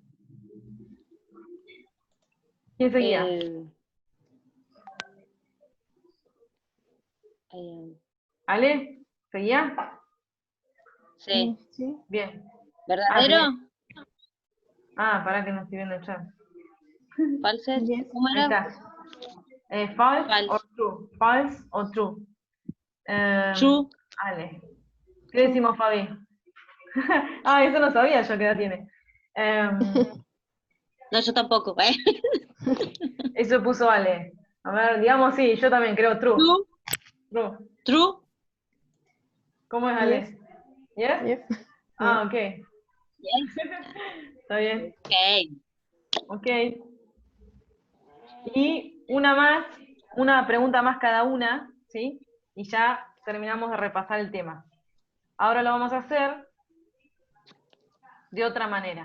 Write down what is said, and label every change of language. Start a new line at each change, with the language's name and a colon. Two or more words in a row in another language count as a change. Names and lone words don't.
Spanish: ¿Quién seguía? ¿Ale? ¿Seguía? Sí. Sí. Bien. ¿Verdadero? Pará que no estoy viendo el chat. ¿Falses? Yes. ¿Cómo Ahí era? está. False False. o true. False o true. True. Ale. ¿Qué True. decimos, Fabi? Eso no sabía yo qué edad tiene. No, yo tampoco. Eso puso Ale. A ver, digamos sí, yo también creo true. True. True. True. ¿Cómo es Yes. Ale? ¿Yes? Yes. Ah, Yes. ok. Yes. Está bien. Ok. Ok. Y una pregunta más cada una, ¿sí? Y ya terminamos de repasar el tema. Ahora lo vamos a hacer de otra manera.